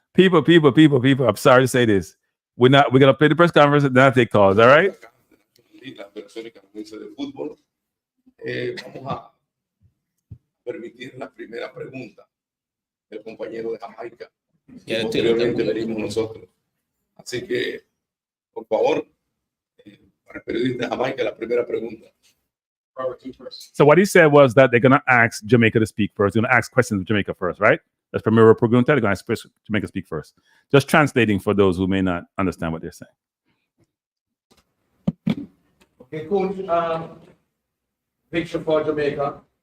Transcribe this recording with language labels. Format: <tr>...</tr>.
<en>People. I'm sorry to say this. We're gonna play the press conference and then I'll take calls. All right?</en> <es>Vamos a permitir la primera pregunta del compañero de Jamaica. Posteriormente venimos nosotros. Así que, por favor, para el periodista de Jamaica, la primera pregunta.</es> <en>So what he said was that they're gonna ask Jamaica to speak first. They're gonna ask questions of Jamaica first, right? That's</en> <es>primera pregunta.</es> <en>They're gonna ask Jamaica to speak first. Just translating for those who may not understand what they're saying. Okay, Coach. Picture for Jamaica.</en>